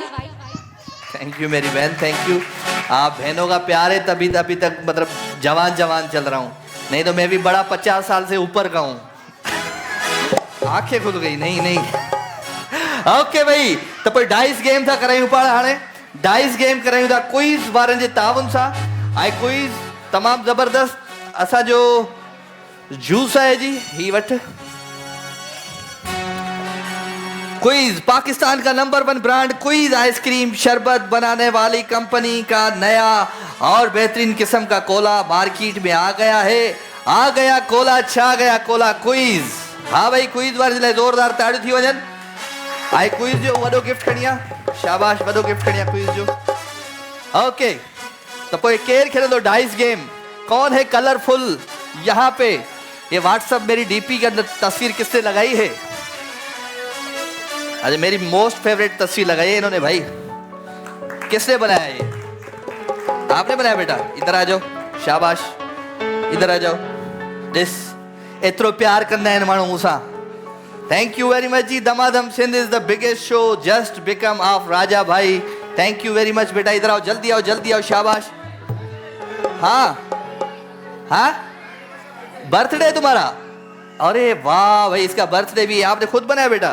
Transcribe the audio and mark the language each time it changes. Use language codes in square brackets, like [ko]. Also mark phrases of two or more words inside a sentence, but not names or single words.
[en] thank you [ur] میری بہن, [en] thank you. [ur] آپ بہنوں کا پیار ہے تبھی ابھی تک مطلب جوان جوان چل رہا ہوں، نہیں تو میں بھی بڑا 50 سال سے اوپر کا ہوں. آنکھیں کھل گئی۔ نہیں نہیں اوکے بھائی. [sd] तो पर [en] dice game [sd] था करायूं पाण हाणे। [en] dice game [sd] करायूं था क्विज वारनि जे ताउन सां। ऐं क्विज तमाम जबरदस्त असा जो जूस है जी ही वठ क्विज, [ur] پاکستان کا نمبر 1 برانڈ کوئز آئس کریم شربت بنانے والی کمپنی کا نیا اور بہترین قسم کا کولا مارکیٹ میں آ گیا ہے. آ گیا کولا، چھا گیا کولا کوئز. ہاں بھائی, [sd] क्विज वारे लाइ ज़ोरदार ताड़ियूं थी वञनि। आई क्विज जो वॾो गिफ्ट खणी आ, शाबाश, वॾो गिफ्ट खणी आ क्विज जो। ओके, तो कोई केर खेलंदो [en] dice game? [ur] کون ہے کلرفل? یہاں پہ یہ واٹس ایپ میری ڈی پی کے اندر تصویر کس نے لگائی ہے? ارے میری [en] most favourite [ur] تصویر لگائی ہے انہوں نے بھائی. کس نے بنایا یہ؟ آپ نے بنایا بیٹا? ادھر آ جاؤ، شاباش، ادھر آ جاؤ. [sd] दिस एतिरो प्यार कंदा आहिनि माण्हू मूंसां। [en] Thank you very much ji. Damadam Sindh is the biggest show just become of Raja bhai. Thank you very much beta. [ur] ادھر آؤ، جلدی آؤ، جلدی آؤ، شاباش۔ ہاں ہاں، برتھ ڈے تمہارا? ارے واہ بھائی، اس کا برتھ ڈے بھی آپ نے خود بنایا بیٹا?